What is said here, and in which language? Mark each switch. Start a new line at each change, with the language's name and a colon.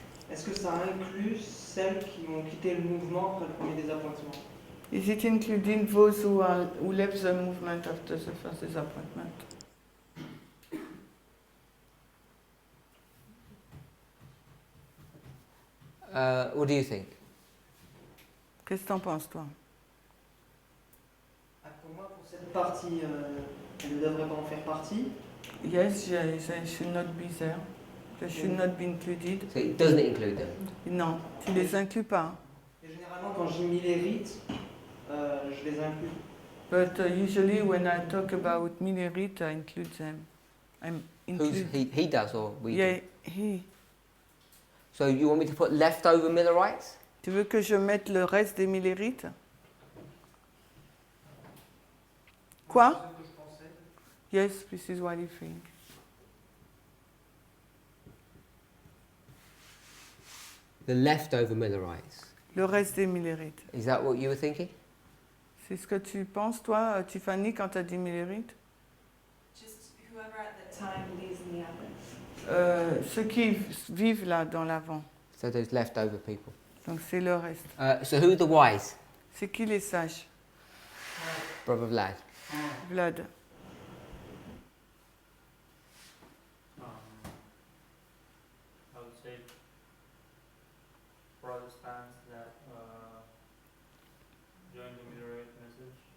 French: est-ce que ça inclut celles qui ont quitté le mouvement après le premier désappointement?
English: Is it including those who left the movement after the first disappointment? What do you think?
French: Qu'est-ce que t'en penses toi? Pour moi, pour cette partie, elle ne devrait pas en faire partie.
English: Yes, they should not be there. They should not be included. So it doesn't include them.
French: Non, tu les inclus pas. Et généralement, quand je dis Millerites, je les inclus.
English: But usually when I talk about Millerite, I include them. Who's he does or we Yeah, do? he. So you want me to put leftover Millerites? Tu veux que je mette le reste des millérites?
French: Quoi?
English: Yes, this is what you think. The leftover Millerites.
French: Le reste des millérites.
English: Is that what you were thinking?
French: C'est ce que tu penses, toi, Tiffany, quand tu as dit millérites?
English: Just whoever at the time leaves in the oven.
French: Ceux qui vivent là, dans l'avant.
English: So those leftover people.
French: Donc c'est le reste.
English: So who are the wise?
French: C'est qui les sages?
English: Brother Vlad. Vlad. I would say Protestants that during the Millerite message.